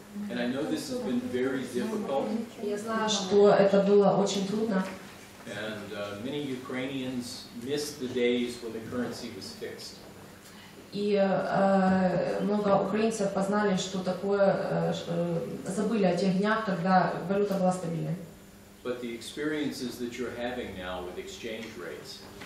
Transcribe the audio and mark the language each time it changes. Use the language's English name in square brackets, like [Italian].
[English] And I know this has been very difficult. [Russian] Я знаю, что это было очень трудно. [English] And many Ukrainians missed the days when the currency was fixed. [Russian] И много украинцев познали, что такое, забыли о тех днях, когда валюта была стабильной. [English] But the experiences that you're having now with exchange rates,